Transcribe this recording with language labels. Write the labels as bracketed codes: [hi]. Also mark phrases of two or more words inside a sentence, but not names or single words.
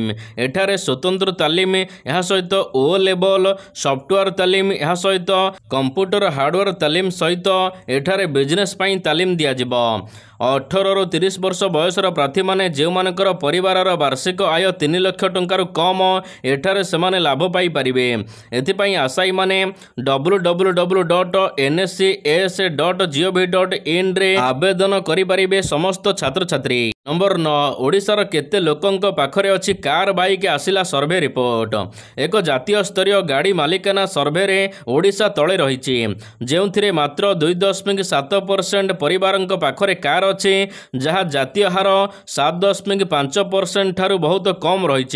[or] ଏଠାରେ ସ୍ୱତନ୍ତ୍ର ତାଲିମ, ଏହା ସହିତ ଓ [en] label software [or] ତାଲିମ, ଏହା ସହିତ [en] computer hardware [or] ତାଲିମ ସହିତ ଏଠାରେ ବିଜନେସ୍ ପାଇଁ ତାଲିମ ଦିଆଯିବ। 18ରୁ 30 ବର୍ଷ ବୟସର ପ୍ରାର୍ଥୀମାନେ ଯେଉଁମାନଙ୍କର ପରିବାରର ବାର୍ଷିକ ଆୟ 3 ଲକ୍ଷ ଟଙ୍କାରୁ କମ୍, ଏଠାରେ ସେମାନେ ଲାଭ ପାଇପାରିବେ। ଏଥିପାଇଁ ଆଶାୟୀମାନେ www.nscs.gov.in ରେ ଆବେଦନ କରିପାରିବେ ସମସ୍ତ ଛାତ୍ରଛାତ୍ରୀ। ନମ୍ବର 9 ଓଡ଼ିଶାର କେତେ ଲୋକଙ୍କ ପାଖରେ ଅଛି [en] car bike [or] ଆସିଲା [en] survey report. [or] ଏକ ଜାତୀୟ ସ୍ତରୀୟ ଗାଡ଼ି ମାଲିକାନା ସର୍ଭେରେ ଓଡ଼ିଶା ତଳେ ରହିଛି, ଯେଉଁଥିରେ ମାତ୍ର 2.7% ପରିବାରଙ୍କ ପାଖରେ କାର୍ ଅଛି, ଯାହା ଜାତୀୟ ହାର 7.5% ଠାରୁ ବହୁତ କମ୍ ରହିଛି।